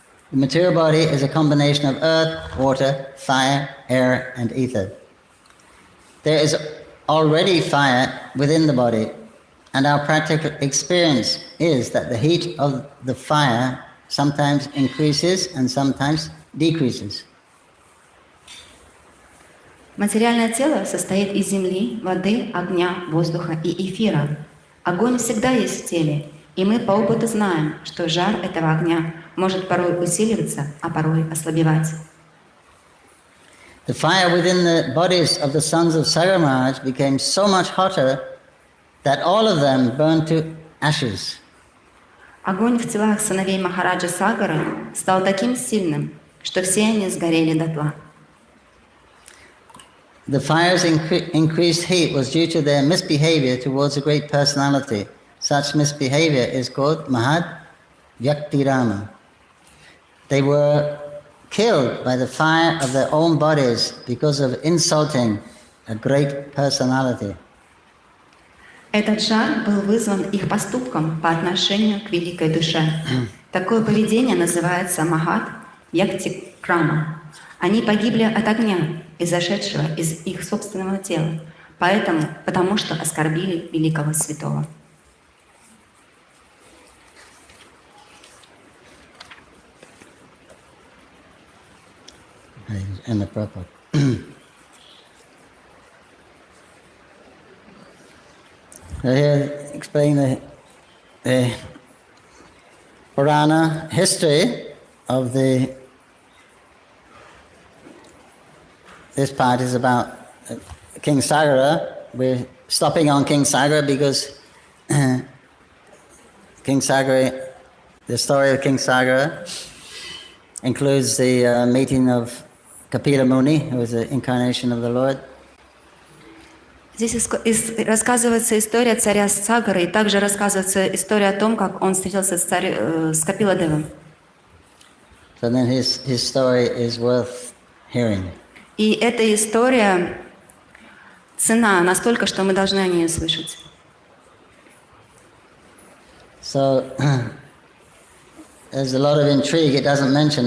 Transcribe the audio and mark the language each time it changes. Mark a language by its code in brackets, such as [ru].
[en] The material body is a combination of earth, water, fire, air, and ether. There is already fire within the body, and our practical experience is that the heat of the fire sometimes increases and sometimes decreases. [ru] Материальное тело состоит из земли, воды, огня, воздуха и эфира. Огонь всегда есть в теле, и мы по опыту знаем, что жар этого огня может порой усиливаться, а порой ослабевать. [en] The fire within the bodies of the sons of Sagar Maharaj became so much hotter that all of them burned to ashes. [ru] Огонь в телах сыновей Махараджа Сагары стал таким сильным, что все они сгорели дотла. [en] The fire's increased heat was due to their misbehavior towards a great personality. Such misbehavior is called Mahad Vyaktirama. They were killed by the fire of their own bodies because of insulting a great personality. [ru] Этот жар был вызван их поступком по отношению к великой душе. Такое поведение называется Махат Яктикрама. Они погибли от огня, изошедшего из их собственного тела, потому что оскорбили великого святого. [en] And the Prabhu. So here explain the Purana history of this part is about King Sagara. We're stopping on King Sagara because King Sagara, the story of King Sagara includes the meeting of Kapila Muni, who was the incarnation of the Lord. [ru] Здесь рассказывается история царя Сагары, и также рассказывается история о том, как он встретился с Капиладевом. [en] So then his story is worth hearing. [ru] И эта история ценна настолько, что мы должны о ней слышать. [en] So there's a lot of intrigue. It doesn't mention.